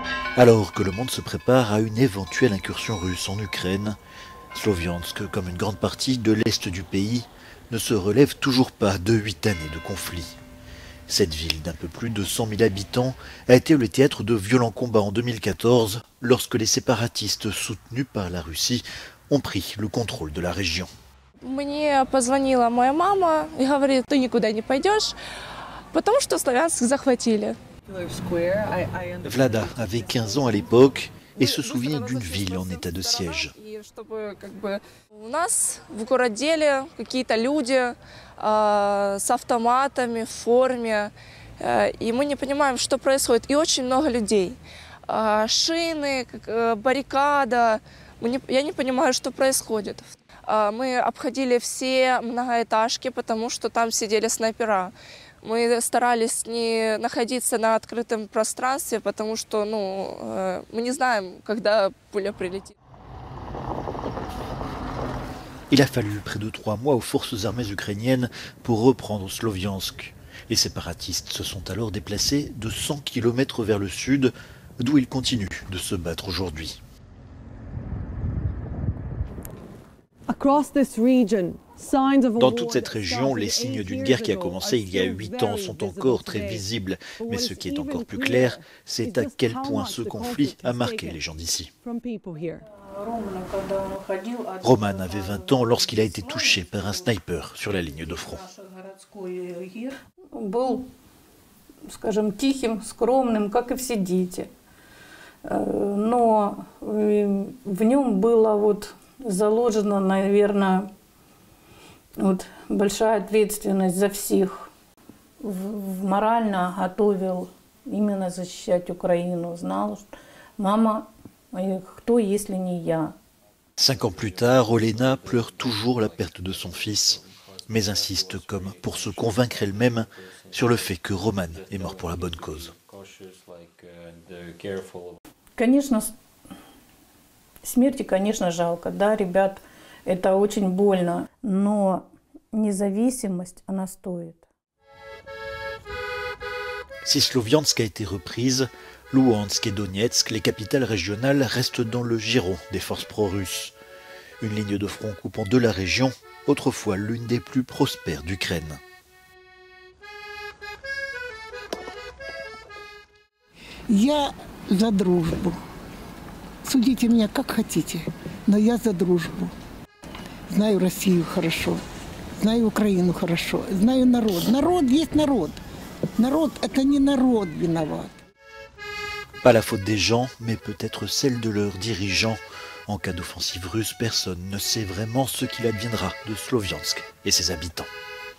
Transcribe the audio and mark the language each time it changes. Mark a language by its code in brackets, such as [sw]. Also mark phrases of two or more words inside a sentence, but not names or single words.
[fr] Alors que le monde se prépare à une éventuelle incursion russe en Ukraine, Sloviansk, comme une grande partie de l'est du pays, ne se relève toujours pas de 8 années de conflit. Cette ville d'un peu plus de 100 000 habitants a été le théâtre de violents combats en 2014 lorsque les séparatistes soutenus par la Russie ont pris le contrôle de la région. [ru] Мне позвонила моя мама и говорит: ты никуда не пойдешь, потому что Славянск захватили. [fr] Vlada avait 15 ans à l'époque et se souvient d'une ville en état de siège. [ru] У нас в Городделе какие-то люди с автоматами в форме, и мы не понимаем, что происходит. И очень много людей. Шины, баррикада. Я не понимаю, что происходит. Мы обходили все многоэтажки, потому что там сидели снайпера. Мы старались не находиться на открытом пространстве, потому что мы не знаем, когда пуля прилетит. [fr] Il a fallu près de 3 mois aux forces armées ukrainiennes pour reprendre Sloviansk. Les séparatistes se sont alors déplacés de 100 km vers le sud, d'où ils continuent de se battre aujourd'hui. Dans toute cette région, les signes d'une guerre qui a commencé il y a 8 ans sont encore très visibles. Mais ce qui est encore plus clair, c'est à quel point ce conflit a marqué les gens d'ici. Roman avait 20 ans lorsqu'il a été touché par un sniper sur la ligne de front. [ru] Был, скажем, тихим, скромным, как и все дети. Но в нем было вот заложена, наверное, вот большая ответственность за всех. Морально готовил именно защищать Украину. Знал, что мама, кто, если не я. [fr] 5 ans plus tard, Olena pleure toujours la perte de son fils, mais insiste comme pour se convaincre elle-même sur le fait que Roman est mort pour la bonne cause. [ru] Конечно, смерти, конечно, жалко, да, ребят, это очень больно, но независимость, она стоит. [fr] Si Sloviansk a été reprise, Louhansk et Donetsk, les capitales régionales, restent dans le giron des forces pro-russes. Une ligne de front coupant de la région, autrefois l'une des plus prospères d'Ukraine. [ru] Я за дружбу. Судите меня как хотите, но я за дружбу. Знаю Россию хорошо, знаю Украину хорошо, знаю народ. Народ есть народ. Народ – это не народ виноват. [fr] Pas la faute des gens, mais peut-être celle de leurs dirigeants. En cas d'offensive russe, personne ne sait vraiment ce qu'il adviendra de Sloviansk et ses habitants.